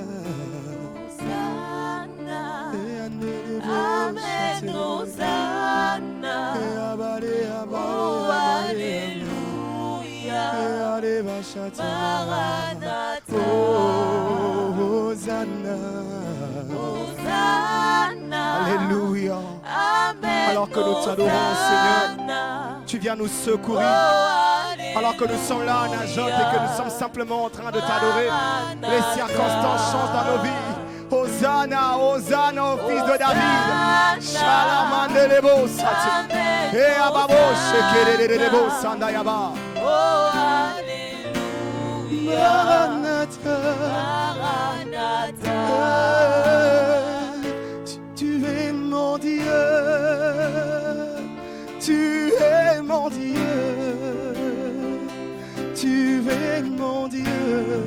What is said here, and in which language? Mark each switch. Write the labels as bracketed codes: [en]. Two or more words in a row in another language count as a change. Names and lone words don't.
[fr] Amen, Hosanna, oh Alléluia, Maranatha, Hosanna, Hosanna, Alléluia. Amen, Alors que nous t'adorons, Seigneur, tu viens nous secourir. Alors que nous sommes là en Najoth et que nous sommes simplement en train de t'adorer, les circonstances changent dans nos vies. Hosanna, Hosanna au fils de David. Shalamandelebo sati. Et ababo shekelelelebo sandayaba. Oh Alléluia, Maranatha, Maranatha. Tu es mon Dieu. Tu es mon Dieu. Tu es mon Dieu.